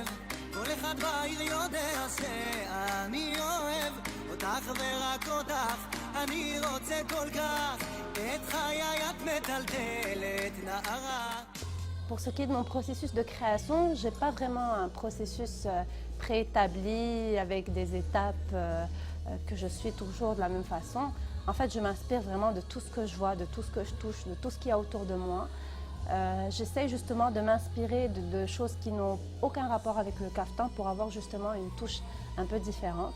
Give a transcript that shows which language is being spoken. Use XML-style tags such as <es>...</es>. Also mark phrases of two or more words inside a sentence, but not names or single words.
<he>כל אחד בעיר יודע שאני אוהב אותך ורק אותך, אני רוצה כל כך, את חיי את מטלטלת נערה.</he> <fr>Pour ce qui est de mon processus de création, je n'ai pas vraiment un processus préétabli avec des étapes que je suis toujours de la même façon. En fait, je m'inspire vraiment de tout ce que je vois, de tout ce que je touche, de tout ce qu'il y a autour de moi. J'essaie justement de m'inspirer de choses qui n'ont aucun rapport avec le kaftan pour avoir justement une touche un peu différente.</fr>